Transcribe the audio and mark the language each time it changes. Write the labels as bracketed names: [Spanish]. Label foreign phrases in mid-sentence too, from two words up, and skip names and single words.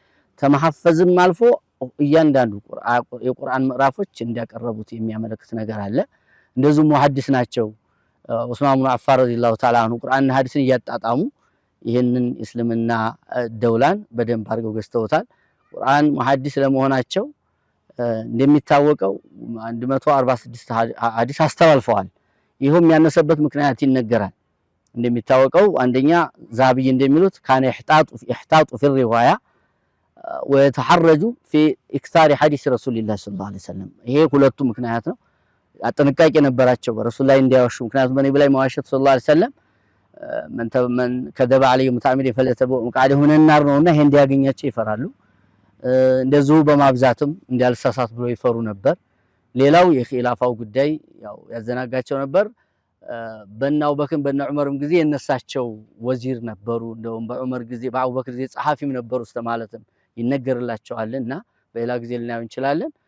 [Arabic] عليه وسلم [Amharic] ላይ ተመሐፈዝም አልፎ እያንዳንዱ የቁርአን ምዕራፎች እንዲያቀረቡት የሚያመለክት ነገር አለ። እንደዚሁ ሙሐዲስ ናቸው። ዑስማን ብኑ አፋን [Arabic] رضي الله تعالى عنه [Amharic] ቁርአንና ሐዲስን እያጣጣሙ ይህንን እስልምና ደውላን በደንብ አድርገው ገዝተውታል። ቁርአን ሙሐዲስ ለመሆናቸው እንደሚታወቀው 146 ሐዲስ አስተላልፈዋል። ይሄም ያነሰበት ምክንያት ይነገራል። እንደሚታወቀው አንደኛ ዛብይ እንደሚሉት [Arabic] كان يحتاط في الرواية ويتحرج في اكثار حديث رسول الله صلى الله عليه وسلم [Amharic] ይሄ ሁለቱ ምክንያት ነው። አጥንቃቄ ነበራቸው በረሱል ላይ እንዲያዋሹ። ምክንያቱም በነብዩ ላይ መዋሸት [Arabic] صلى الله عليه وسلم من كذب عليه متعمد فليتبوأ مقعده من النار [Amharic] ነውና ይሄ እንዲያገኛቸው ይፈራሉ። እንደዚሁ በማብዛትም እንዲያልሳሳት ብሎ ይፈሩ ነበር። ሌላው የኺላፋው ጉዳይ ያው ያዘናጋቸው ነበር። በእነ አቡበክር በእነ ዑመርም ጊዜ የነሳቸው ወዚር ነበሩ። እንደውም በዑመር ጊዜ በአቡበክር ጊዜ ጸሐፊም ነበሩ ስለማለትም ይነገርላቸዋልና በሌላ ጊዜ ልናየው እንችላለን።